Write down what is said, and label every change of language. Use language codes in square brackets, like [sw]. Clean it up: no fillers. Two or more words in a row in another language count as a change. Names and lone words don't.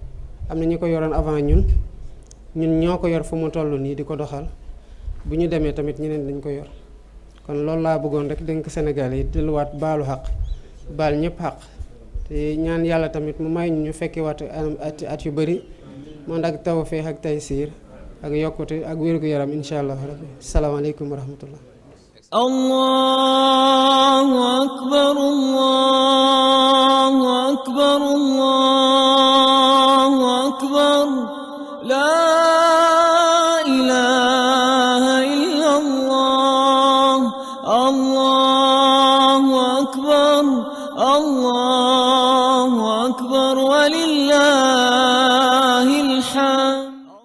[wo] am na ñu ko yoroon avant ñun ñoo ko yor fu mu toll nii di ko doxal bu ñu demee tamit ñeneen dañ ko yor. kon loolu laa bëggoon rek dénk Sénégal yi delluwaat baalu xaq baal ñëpp xaq te ñaan yàlla tamit mu may ñu fekke waat at yu bëri man ak tawfeex ak taysiir ak yokkute ak wér-gu-yaram [ar] إن شاء الله ربي. السلام عليكم ورحمة الله. الله أكبر الله أكبر الله أكبر لا إله إلا الله الله أكبر الله أكبر ولله الحمد.